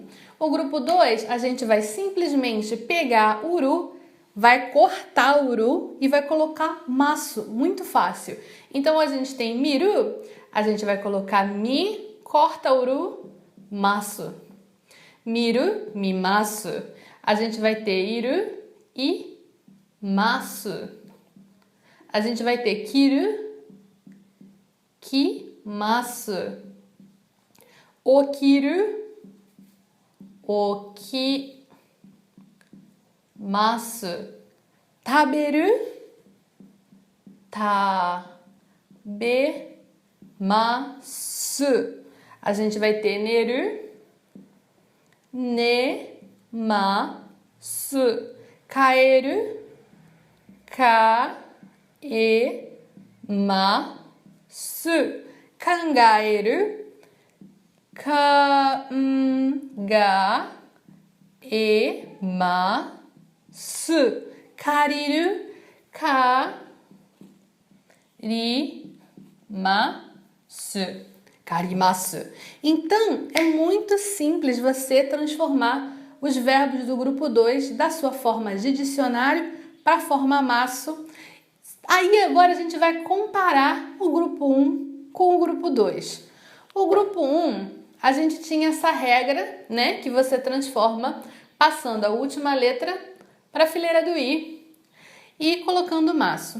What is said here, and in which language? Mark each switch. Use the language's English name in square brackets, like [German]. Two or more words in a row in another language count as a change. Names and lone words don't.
[Portuguese] O grupo 2, a gente vai simplesmente pegar o uru, vai cortar o uru e vai colocar masu, muito fácil. Então, a gente tem miru, a gente vai colocar mi, corta o uru, masu. [Japanese] 見る、見ます. [Portuguese] A gente vai ter iru e masu. A gente vai ter [Japanese] 着る、着ます. 起きる、起きます. 食べる、食べます. [Portuguese] A gente vai ter [Japanese] 寝る、寝ます. 変える、変えます. 考える、考えます. 借りる、借ります. [Portuguese] Então, é muito simples você transformar os verbos do grupo 2 da sua forma de dicionário para a forma masu. Aí agora a gente vai comparar o grupo 1 com o grupo 2. O grupo 1, a gente tinha essa regra, né, que você transforma passando a última letra para a fileira do i e colocando masu.